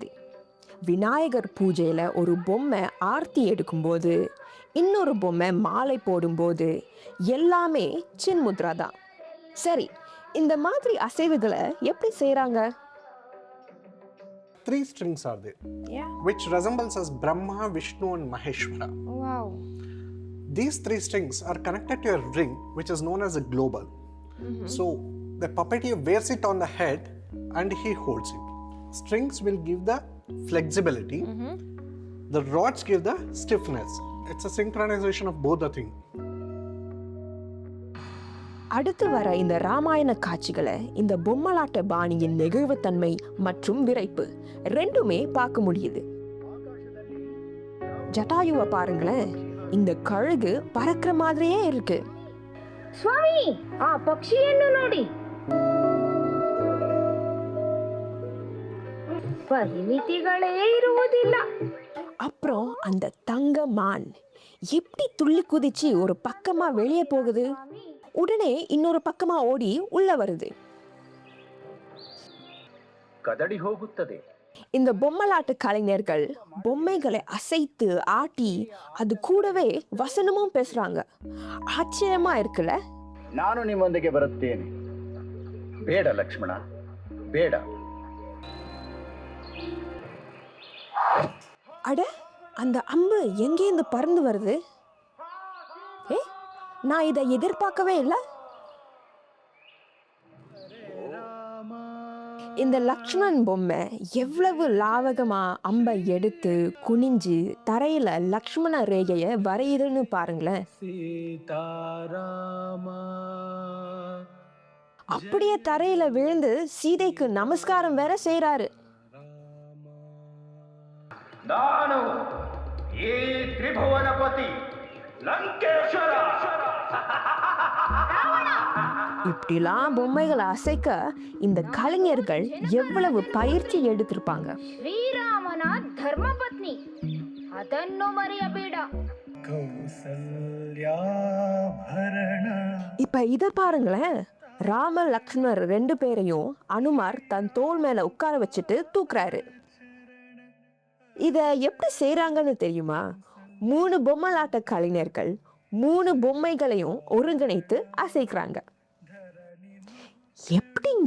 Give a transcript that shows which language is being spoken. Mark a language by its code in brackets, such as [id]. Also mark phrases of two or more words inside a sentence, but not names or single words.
[ta] விநாயகர் பூஜையில ஒரு பொம்மை ஆர்த்தி எடுக்கும்போது, இன்னொரு பொம்மை மாலை போடும்போது எல்லாமே சின் முத்ரா தான். சரி, இந்த மாதிரி அசைவுகளை எப்படி செய்றாங்க? [en] 3 strings are there, which resembles as Brahma, Vishnu and Maheshwara. Wow. These 3 strings are connected to a ring which is known as a global. So the puppeteer wears it on the head and he holds it. Strings will give the flexibility. The rods give the stiffness. It's a synchronization of both the things. [ta] அடுத்து வர இந்த ராமாயண காட்சிகளை இந்த பொம்மலாட்ட பாணியின் நெகிழ்வுத்தன்மை மற்றும் விரைப்பு ரெண்டுமே பார்க்க முடியுது. ஜட்டாயுவை பாருங்களேன், இந்த கழுகு பறக்கிற மாதிரியே இருக்கு. [kn] ಸ್ವಾಮಿ, ಆ ಪಕ್ಷಿಯನ್ನು ನೋಡಿ. ಪರಿಮಿತಿಗಳೇ ಇರುವುದಿಲ್ಲ. [ta] அப்புறம் அந்த தங்க மான் எப்படி துள்ளி குதிச்சு ஒரு பக்கமா வெளியே போகுது, உடனே இன்னொரு பக்கமா ஓடி உள்ள வருது. [kn] கதடி ಹೋಗುತ್ತದೆ. [ta] இந்த பொம்மலாட்டு கலைஞர்கள் பொம்மைகளை அசைத்து ஆட்டி அது கூடவே வசனமும் பேசுறாங்க. ஆச்சரியமா இருக்குல்ல? [kn] ನಾನು ನಿಮ್ಮೊಂದಿಗೆ ಬರುತ್ತೇನೆ. ಬೇಡ ಲಕ್ಷ್ಮಣ, ಬೇಡ. [ta] அட, அந்த அம்பு எங்கேருந்து பறந்து வருது? நான் இதை எதிர்பார்க்கவே இல்லை. இந்த லக்ஷ்மணன் பொம்மை எவ்வளவு லாவகமா அம்பை எடுத்து குனிஞ்சு தரையில லக்ஷ்மண ரேகைய வரையுதுன்னு பாருங்களேன். அப்படியே தரையில விழுந்து சீதைக்கு நமஸ்காரம் வேற செய்யறாரு. [kn] ನಾನು ಈ ತ್ರಿಭುವನಪತಿ ಲಂಕೇಶ್ವರ. [ta] இப்படிலாம் பொம்மைகளை அசைக்க இந்த கலைஞர்கள் எவ்வளவு பயிற்சி எடுத்திருப்பாங்க. [kn] ಶ್ರೀರಾಮನ ಧರ್ಮಪತ್ನಿ, ಅದನ್ನು ಮರೆಯಬೇಡ. [ta] இப்ப இத பாருங்களேன், ராம லக்ஷ்மணர் 2 பேரையும் அனுமார் தன் தோள் மேல உட்கார வச்சுட்டு தூக்குறாரு. இத எப்படி செய்றாங்கன்னு தெரியுமா? 3 பொம்மலாட்ட கலைஞர்கள் 3 பொம்மைகளையும் ஒருங்கிணைத்து அசைக்கிறாங்க. எப்படிங்க?